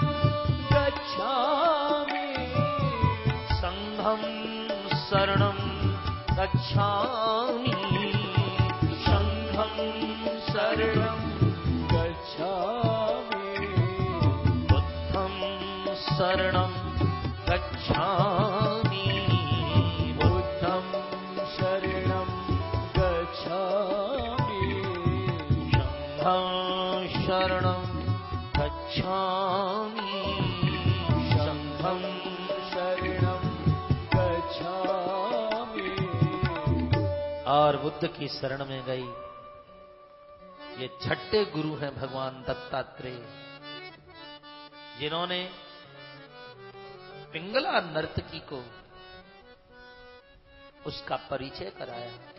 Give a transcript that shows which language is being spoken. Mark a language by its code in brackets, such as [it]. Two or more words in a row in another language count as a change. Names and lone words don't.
[sa] गच्छामि, संघं शरणं गच्छामि, संघं शरणं गच्छामि, बुद्धं शरणं गच्छामि, बुद्धं शरणं गच्छामि, संघं शरणं गच्छामि, संघं शरणं गच्छामि। [hi] और बुद्ध की शरण में गई। ये छठे गुरु हैं भगवान दत्तात्रेय, जिन्होंने पिंगला नर्तकी को उसका परिचय कराया।